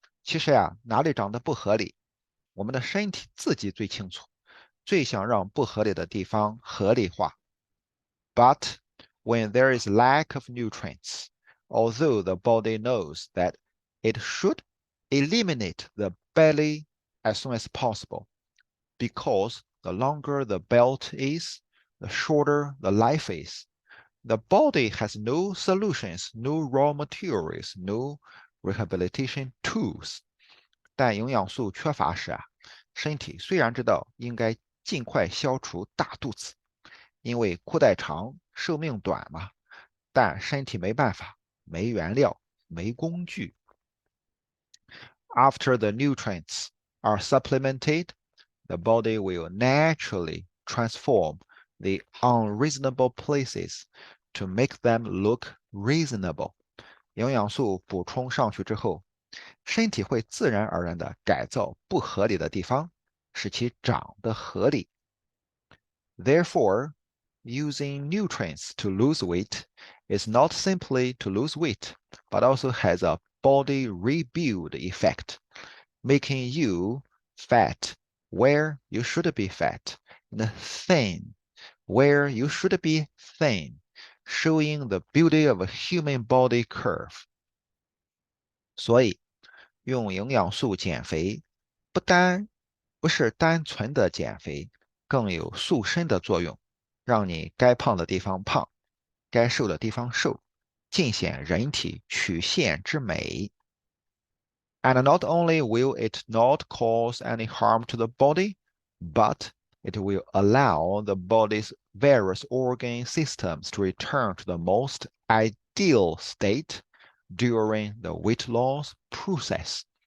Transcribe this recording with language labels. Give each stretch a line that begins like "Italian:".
Chinese: 其实呀，哪里长得不合理，我们的身体自己最清楚，最想让不合理的地方合理化。
English: But when there is lack of nutrients, although the body knows that it should eliminate the belly as soon as possible, because the longer the belt is, the shorter the life is. The body has no solutions, no raw materials, no rehabilitation tools.
Chinese: 但营养素缺乏时啊，身体虽然知道应该尽快消除大肚子，因为裤带长，寿命短嘛，但身体没办法，没原料，没工具。
English: After the nutrients are supplemented, the body will naturally transform the unreasonable places to make them look reasonable.
Chinese: 营养素补充上去之后，身体会自然而然地改造不合理的地方，使其长得合理。
English: Therefore, using nutrients to lose weight is not simply to lose weight, but also has a body rebuild effect, making you fat where you should be fat and thin where you should be thin, showing the beauty of a human body curve.
Chinese: 所以，用营养素减肥，不是单纯的减肥，更有塑身的作用，让你该胖的地方胖，该瘦的地方瘦，尽显人体曲线之美。
English: And not only will it not cause any harm to the body, but it will allow the body's various organ systems to return to the most ideal state during the weight loss process.